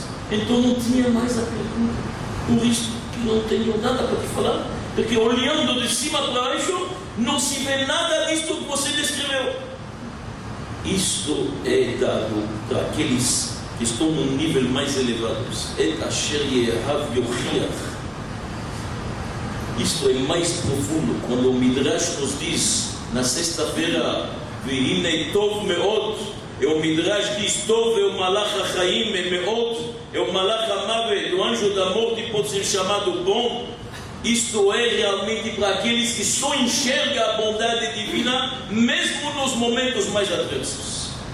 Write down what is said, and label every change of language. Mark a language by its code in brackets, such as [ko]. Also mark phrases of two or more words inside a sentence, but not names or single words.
[pt] Então não tinha mais a pergunta. Por isso que não tenho nada para te falar, porque olhando de cima para baixo, não se vê nada disto que você descreveu. Isto é dado para aqueles que estão num nível mais elevado. Isto é mais profundo. Quando o Midrash nos diz, na sexta-feira, [he] והנה טוב מאד, [pt] e o Midrash diz, Tov é o [he] מלאך החיים, [pt] e me'od é o [he] מלאך המות, [pt] o anjo da morte pode ser chamado bom. Isto é realmente para aqueles que só enxergam a bondade divina, mesmo nos momentos mais adversos.